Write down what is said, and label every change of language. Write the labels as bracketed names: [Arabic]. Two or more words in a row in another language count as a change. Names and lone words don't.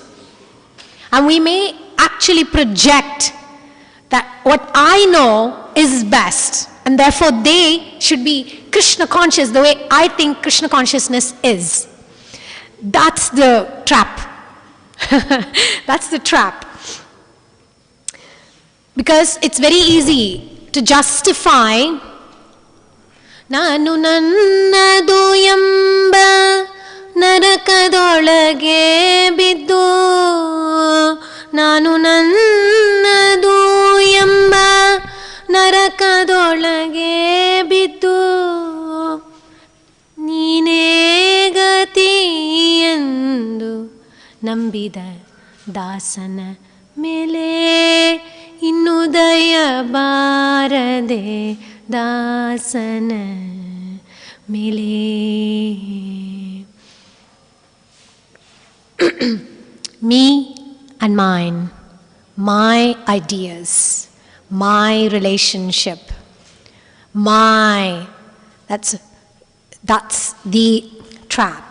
[English] And we may actually project that what I know is best, and therefore they should be Krishna conscious the way I think Krishna consciousness is. That's the trap. That's the trap. Because it's very easy to justify [Kannada] ನಾನು ನನ್ನದು ಎಂಬ ನರಕದೊಳಗೆ ಬಿದ್ದು ನಾನು ನನ್ನದು ಎಂಬ ನರಕದೊಳಗೆ ಬಿದ್ದು ನೀನೇ ಗತಿ ಎಂದು ನಂಬಿದ ದಾಸನ ಮೇಲೆ ಇನ್ನು ದಯ ಬಾರದೆ ದಾಸನ ಮೇಲೆ. [English] Me and mine, my ideas, my relationship, that's the trap.